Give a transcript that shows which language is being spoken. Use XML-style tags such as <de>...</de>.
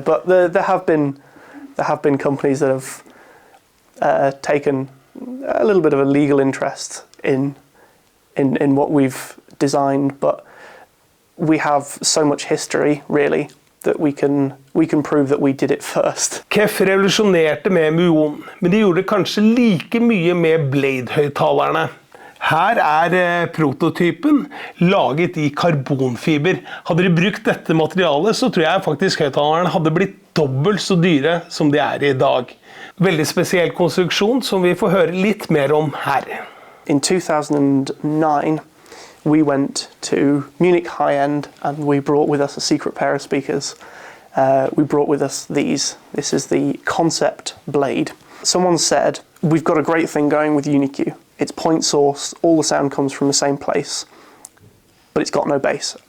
<en>But there have been companies that have taken a little bit of a legal interest in what we've designed, but we have so much history, really, that we can prove that we did it first.</en> <no>KEF revolusjonerte med Muon, men de gjorde kanskje like mye med Blade-høyttalerne. Her prototypen laget i karbonfiber. Hadde de brukt dette materialet, så tror jeg faktisk høyttalerne hadde blitt dobbelt så dyre som de i dag. Veldig spesiell konstruksjon som vi får høre litt mer om her.</no> <en>In 2009, we went to Munich high-end and we brought with us a secret pair of speakers. We brought with us these. This is the concept blade. Someone said, we've got a great thing going with UniQ. It's point source, all the sound comes from the same place, but it's got no bass.</en>